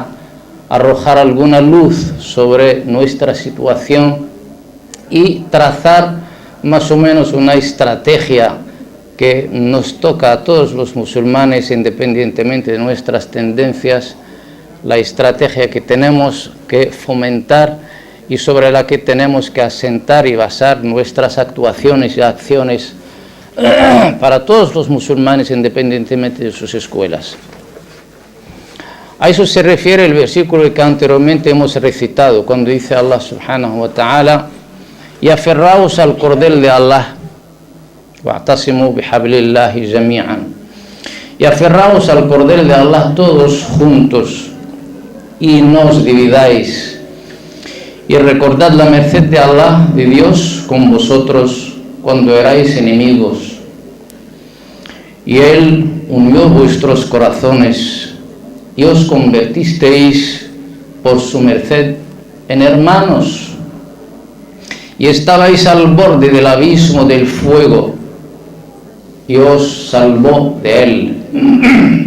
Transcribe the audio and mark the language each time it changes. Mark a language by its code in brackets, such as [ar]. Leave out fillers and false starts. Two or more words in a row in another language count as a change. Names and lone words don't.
[es] arrojar alguna luz sobre nuestra situación y trazar más o menos una estrategia que nos toca a todos los musulmanes, independientemente de nuestras tendencias, la estrategia que tenemos que fomentar y sobre la que tenemos que asentar y basar nuestras actuaciones y acciones para todos los musulmanes, independientemente de sus escuelas. A eso se refiere el versículo que anteriormente hemos recitado, cuando dice [ar] الله سبحانه وتعالى: [es] y aferraos al cordel de Allah, [ar] واعتصموا بحبل الله جميعا, [es] y aferraos al cordel de Allah todos juntos, y no os dividáis, y recordad la merced de Allah, de Dios, con vosotros cuando erais enemigos, y Él unió vuestros corazones y os convertisteis por su merced en hermanos, y estabais al borde del abismo del fuego y os salvó de él.